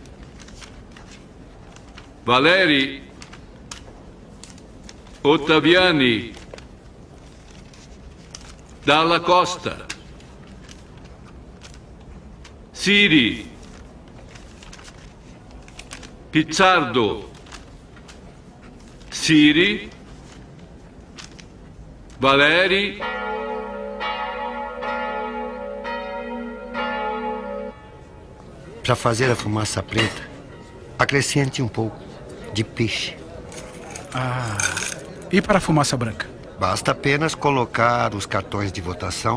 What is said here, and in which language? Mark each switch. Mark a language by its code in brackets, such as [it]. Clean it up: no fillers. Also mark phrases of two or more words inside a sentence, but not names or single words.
[pt] Valeri, Ottaviani, Dalla Costa, Siri, Pizzardo, Siri, Valeri, Para fazer a fumaça preta, acrescente um pouco de peixe. E para a fumaça branca? Basta apenas colocar os cartões de votação.